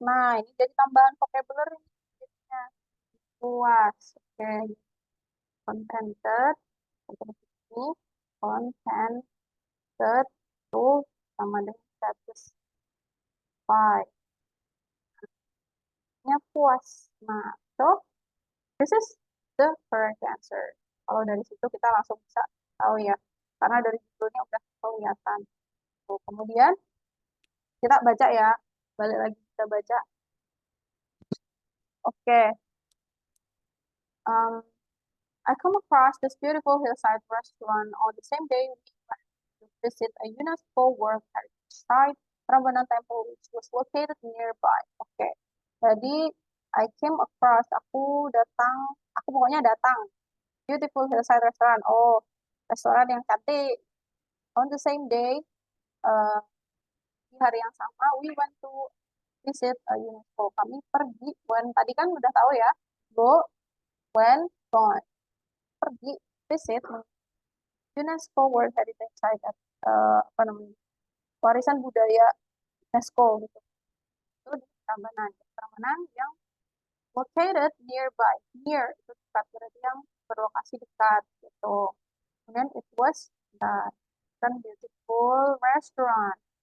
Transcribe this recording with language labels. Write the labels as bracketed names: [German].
[Indonesian] Nah, ini jadi tambahan vocabulary. Jadinya puas. Oke, contented. Terus ini contented itu sama dengan satisfied. Nya puas. [English] Nah, so this is the correct answer. [Indonesian] Kalau dari situ kita langsung bisa tahu ya. Karena dari judulnya udah kelihatan. Tuh, kemudian kita baca ya. Balik lagi kita baca. Oke. [English] Um, I come across this beautiful hillside restaurant on the same day we went to visit a UNESCO World Heritage Site, Prambanan Temple, which was located nearby. [Indonesian] Oke. Jadi [English] I came across, [Indonesian] aku pokoknya datang. [English] Beautiful hillside restaurant. [Indonesian] Oh, restoran yang cantik. [English] On the same day, uh, [Indonesian] di hari yang sama, [English] we went to visit a UNESCO. [Indonesian] Kami pergi, when tadi kan udah tahu ya, go, when, gone. Pergi, visit, UNESCO World Heritage Site, apa namanya, warisan budaya UNESCO gitu. Itu di Prambanan. Prambanan yang [English] located nearby. [Indonesian] Near, itu dekat, berarti yang berlokasi dekat gitu. [English] Kemudian it was that kan beautiful restaurant.